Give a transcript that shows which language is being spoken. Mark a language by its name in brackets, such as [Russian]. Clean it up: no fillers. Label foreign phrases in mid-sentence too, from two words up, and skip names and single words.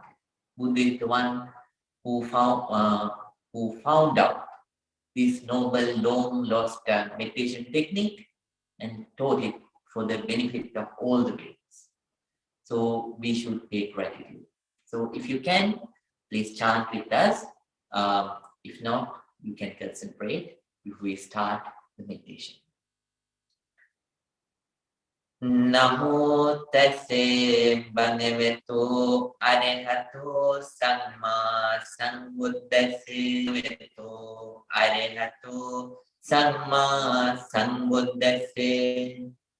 [English] Buddha is the one who found out this noble, long lost meditation technique and taught it for the benefit of all the beings. So we should pay gratitude. So if you can, please chant with us. If not, you can concentrate if we start the meditation. [Pali] Namo tassa bhagavato arahato samma sambuddhassa bhagavato arahato samma sambuddhassa.